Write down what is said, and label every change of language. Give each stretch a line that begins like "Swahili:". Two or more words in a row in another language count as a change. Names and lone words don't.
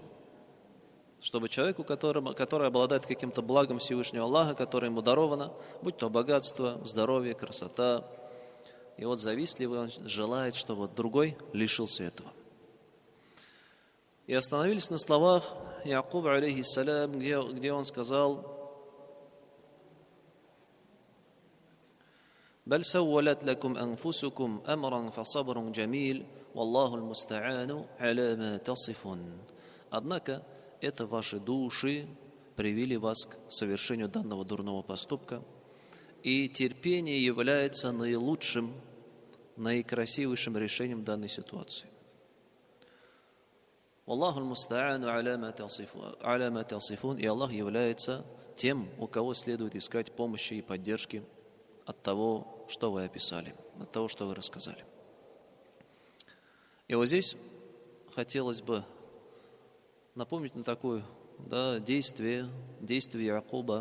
Russian: Чтобы человеку, который обладает каким-то благом Всевышнего Аллаха, которое ему даровано, будь то богатство, здоровье, красота, и вот завистливый он желает, чтобы другой лишился этого. И остановились на словах Якуба, алейхиссалям, где он сказал:
Arabic: «بل سولت لكم أنفسكم أمرا فصبر جميل والله المستعان على ما تصفون».
Russian: Однако это ваши души привели вас к совершению данного дурного поступка, и терпение является наилучшим, наикрасивейшим решением данной ситуации.
Arabic: الله المستعان على ما تصفون,
Russian: и Аллах является тем, у кого следует искать помощи и поддержки от того, что вы описали, от того, что вы рассказали. И вот здесь хотелось бы напомнить на такое действие Якуба.